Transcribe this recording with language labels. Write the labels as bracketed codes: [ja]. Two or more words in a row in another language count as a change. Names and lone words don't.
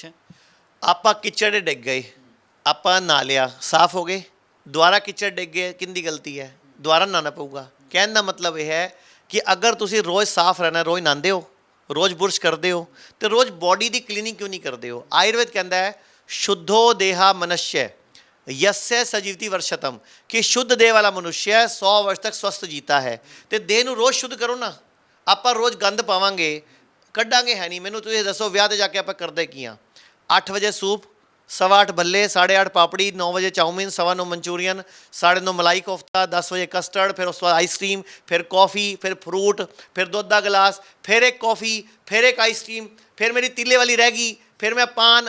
[pa] ਆਪਾਂ ਕਿਚੜ ਡਿੱਗ ਗਏ, ਆਪਾਂ ਨਹਾ ਲਿਆ, ਸਾਫ਼ ਹੋ ਗਏ, ਦੁਬਾਰਾ ਕਿਚੜ ਡਿੱਗ ਗਏ, ਕਿਹਦੀ ਗਲਤੀ ਹੈ? ਦੁਬਾਰਾ ਨਹਾਉਣਾ ਪਊਗਾ। ਕਹਿਣ ਦਾ ਮਤਲਬ ਇਹ ਹੈ ਕਿ ਅਗਰ ਤੁਸੀਂ ਰੋਜ਼ ਸਾਫ਼ ਰਹਿਣਾ, ਰੋਜ਼ ਨਹਾਉਂਦੇ ਹੋ, ਰੋਜ਼ ਬੁਰਸ਼ ਕਰਦੇ ਹੋ, ਤੇ ਰੋਜ਼ ਬੋਡੀ ਦੀ ਕਲੀਨਿੰਗ ਕਿਉਂ ਨਹੀਂ ਕਰਦੇ ਹੋ? ਆਯੁਰਵੇਦ ਕਹਿੰਦਾ ਹੈ [sa] शुद्धो देहा मनुष्य यस्य सजीवति वर्षतम, [hi] कि शुद्ध देह वाला मनुष्य 100 वर्ष तक स्वस्थ जीता है। [pa] तो देह ਨੂੰ ਰੋਜ਼ ਸ਼ੁੱਧ ਕਰੋ ਨਾ। ਆਪਾਂ ਰੋਜ਼ ਗੰਦ ਪਾਵਾਂਗੇ, ਕੱਢਾਂਗੇ ਹੈ ਨਹੀਂ। ਮੈਨੂੰ ਤੁਸੀਂ ਦੱਸੋ ਵਿਆਹ ਤੇ ਜਾ ਕੇ ਆਪਾਂ ਕਰਦੇ ਕੀ ਆ? 8 ਵਜੇ ਸੂਪ, 8:15 ਭੱਲੇ, 8:30 ਪਾਪੜੀ, 9 ਵਜੇ ਚਾਊਮੀਨ, 9:15 ਮਨਚੂਰੀਅਨ, 9:30 ਮਲਾਈ ਕੋਫਤਾ, 10 ਵਜੇ ਕਸਟਰਡ, ਫਿਰ ਉਸ ਤੋਂ ਬਾਅਦ ਆਈਸਕ੍ਰੀਮ, ਫਿਰ ਕੌਫੀ, ਫਿਰ ਫਰੂਟ, ਫਿਰ ਦੁੱਧ ਦਾ ਗਲਾਸ, ਫਿਰ ਇੱਕ ਕੌਫੀ, ਫਿਰ ਇੱਕ ਆਈਸਕ੍ਰੀਮ, ਫਿਰ ਮੇਰੀ ਤੀਲੇ ਵਾਲੀ ਰਹਿ ਗਈ, ਫਿਰ ਮੈਂ ਪਾਨ।